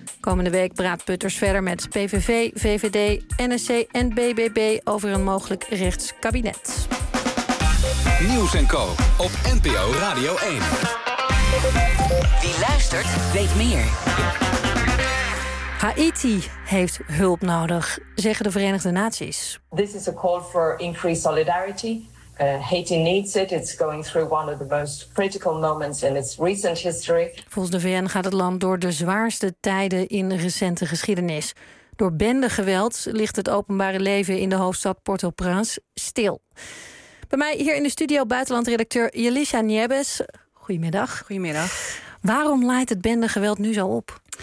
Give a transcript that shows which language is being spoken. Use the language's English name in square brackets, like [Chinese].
[Dutch] Komende week praat Putters verder met PVV, VVD, NSC en BBB... over een mogelijk rechtskabinet. Nieuws en Co. op NPO Radio 1. Wie luistert, weet meer. Haiti heeft hulp nodig, zeggen de Verenigde Naties. [English] This is a call for increased solidarity. Haiti needs it. It's going through one of the most critical moments in its recent history. [Dutch] Volgens de VN gaat het land door de zwaarste tijden in recente geschiedenis. Door bendegeweld ligt het openbare leven in de hoofdstad Port-au-Prince stil. Bij mij hier in de studio buitenlandredacteur Yelisha Niebes. Goedemiddag. Goedemiddag. Waarom leidt het bendegeweld nu zo op?